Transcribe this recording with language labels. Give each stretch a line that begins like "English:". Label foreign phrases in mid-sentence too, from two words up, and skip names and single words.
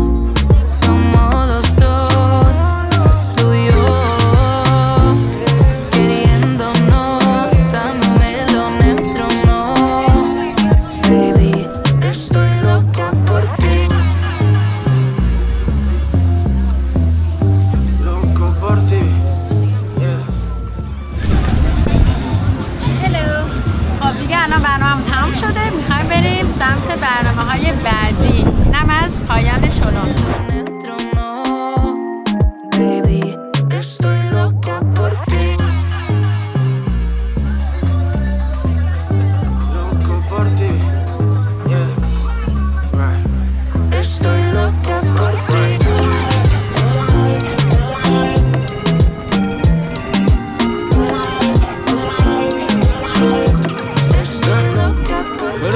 Spanish: Somos los dos, tú y yo, queriéndonos, dándome lo neutro, no. Baby, estoy loca por ti. Loco por ti, yeah.
Persian: هلو. خب دیگه الان برنامه تمام شده، میخوایم بریم سمت برنامه‌های بعدی. اینم از پایان چلون.
Spanish: Neutro, no. Baby, estoy loca por ti. Loco por ti, yeah.
English: Right.
Spanish: Estoy loca por ti. Estoy loca por ti.